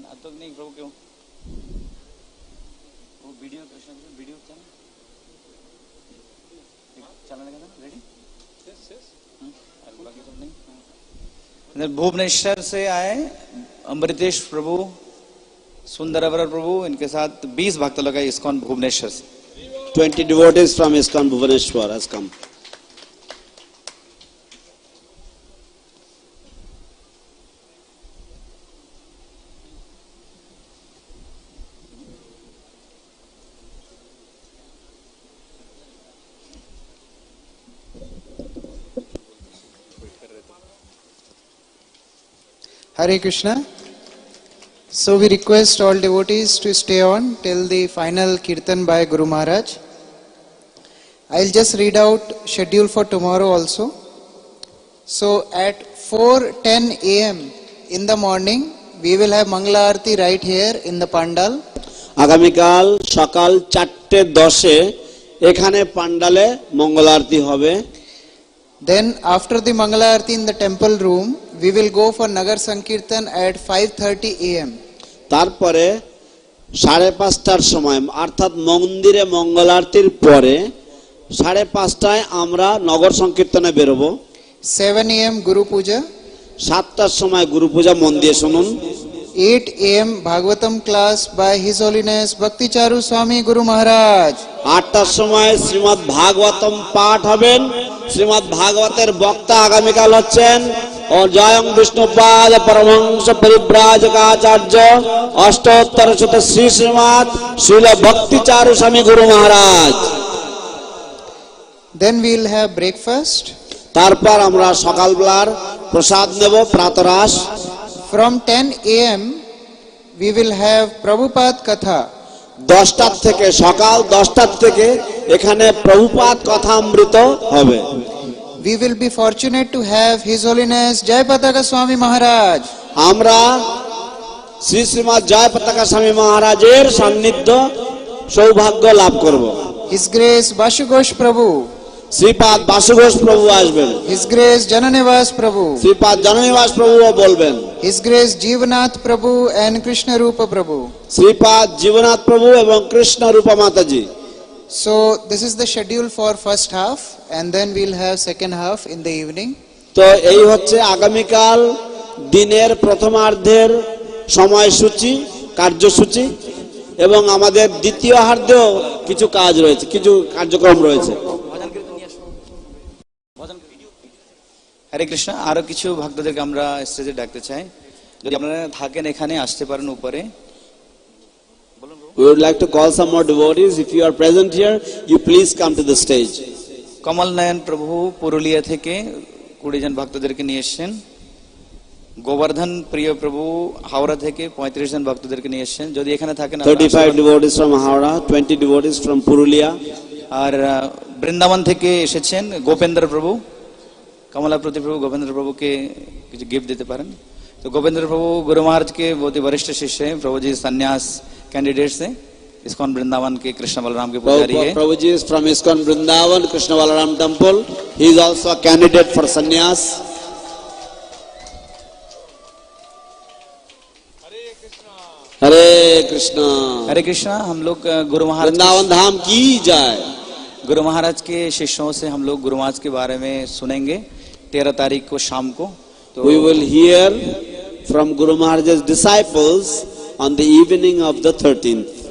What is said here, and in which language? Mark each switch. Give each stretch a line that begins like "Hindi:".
Hindi: नहीं प्रभु क्यों वो वीडियो कृष्ण वीडियो चलने लगा था रेडी बाकी सब नहीं। भुवनेश्वर से आए अमृतेश प्रभु, सुंदरवर प्रभु, इनके साथ 20 भक्त लोग आए इस्कॉन भुवनेश्वर से।
English: 20 devotees from ISKCON Bhubaneswar has come. Hare Krishna. So we request all devotees to stay on till the final Kirtan by Guru Maharaj. I'll just read out schedule for tomorrow also. So at 4:10 a.m. in the morning, we will have Mangala Arati right here in the Pandal.
Bangla: আগামীকাল সকাল 4:10 এখানে পান্ডালে মঙ্গল আরতি হবে।
English: Then after the Mangala Arati in the temple room, we will go for Nagar Sankirtan at 5:30 a.m.
Bangla: তারপরে 5:30টার সময় অর্থাৎ মন্দিরে মঙ্গল আরতির পরে 5:30টায় আমরা নগর সংকীর্তনে বেরোবো।
English: 7 a.m. Guru Puja.
Bangla: 7টার সময় গুরু পূজা মন দিয়ে শুনুন।
English: 8 a.m. Bhagavatam class by His Holiness Bhakti Charu Swami Guru Maharaj.
Bangla: 8টার সময় শ্রীমদ্ ভাগবতম পাঠ হবেন। শ্রীমদ্ ভাগবতের বক্তা আগামীকাল হচ্ছেন জয়ং বিষ্ণুপাদ পরমহংস পরিব্রাজকাচার্য অষ্টোত্তর শত শ্রী শ্রীমৎ শ্রীল ভক্তি চারু স্বামী গুরু মহারাজ।
English: Then we will have breakfast.
Bangla: তারপর আমরা সকালবেলার প্রসাদ নেব প্রাতরাশ।
English: From 10 a.m. we will have Prabhupada Katha.
Bangla: 10টার থেকে সকাল 10টার থেকে এখানে প্রভুপাদ কথামৃত হবে।
English: We will be fortunate to have His Holiness Jai Pataka Swami Maharaj.
Bangla: আমরা শ্রী শ্রীমৎ জয় পতাকা স্বামী মহারাজের সান্নিধ্য সৌভাগ্য লাভ করব।
English: His Grace Vashugosh Prabhu.
Bangla: শ্রীপাদ বাসুঘোষ প্রভু আসবেন।
English: His Grace Jananivas Prabhu.
Bangla: শ্রীপাদ জননিবাস প্রভুও বলবেন।
English: His Grace Jivanath Prabhu and Krishna Rupa Prabhu.
Bangla: শ্রীপাদ জীবনাথ প্রভু এবং কৃষ্ণ রূপা মাতাজি।
English: So this is the schedule for first half, and then we'll have second half in the evening.
Bangla: তো এই হচ্ছে আগামীকাল দিনের প্রথমার্ধের সময়সূচি কার্যসূচি এবং আমাদের দ্বিতীয়ার্ধেও কিছু কাজ রয়েছে, কিছু কার্যক্রম রয়েছে। হরে কৃষ্ণ। আরো কিছু ভক্তদেরকে আমরা স্টেজে ডাকতে চাই, যদি আপনারা থাকেন এখানে আসতে পারেন উপরে।
English: We would like to call some more devotees. If you are present here, you please come to the stage.
Bangla: কমল নয়ন প্রভু পুরুলিয়া থেকে 20 জন ভক্তদেরকে নিয়ে এসেছেন। গোবর্ধন প্রিয় প্রভু হাওড়া থেকে 35 জন ভক্তদেরকে নিয়ে এসেছেন। যদি এখানে থাকেন
English: 35 devotees from Howrah, 20 devotees from Purulia.
Bangla: আর বৃন্দাবন থেকে এসেছেন গোপেন্দ্র প্রভু।
Hindi: कमलाप्रति प्रभु गोविंद्र प्रभु के कुछ गिफ्ट देते पारें। तो गोविंद्र प्रभु गुरु महाराज के बहुत ही वरिष्ठ शिष्य हैं। प्रभु जी संन्यास कैंडिडेट से ISKCON वृंदावन के कृष्ण बलराम के पुजारी है।
English: Prabhu ji is from ISKCON Vrindavan Krishna Balaram temple. He is also a candidate for sannyas.
Hindi: हरे कृष्णा हरे कृष्णा। हम लोग गुरु महाराज वृंदावन धाम की जाए। गुरु महाराज के शिष्यों से हम लोग गुरु महाराज के बारे में सुनेंगे 13 तारीख को शाम को।
English: तो we will hear from Guru Maharaj's disciples on the evening of the 13th.